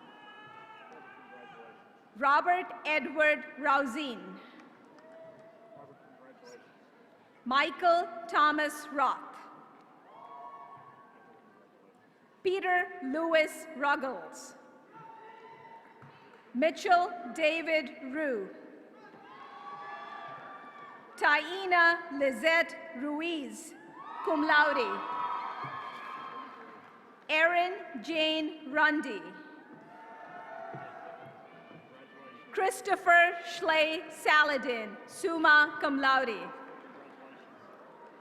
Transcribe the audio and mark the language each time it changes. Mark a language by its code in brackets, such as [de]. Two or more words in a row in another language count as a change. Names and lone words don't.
[en] Robert Edward Rousine. Michael Thomas Roth. Peter Louis Ruggles. Mitchell David Rue. Taina Lizette Ruiz, [la] cum laude. [en] Erin Jane Rundy. Christopher Schley Saladin, [la] summa cum laude.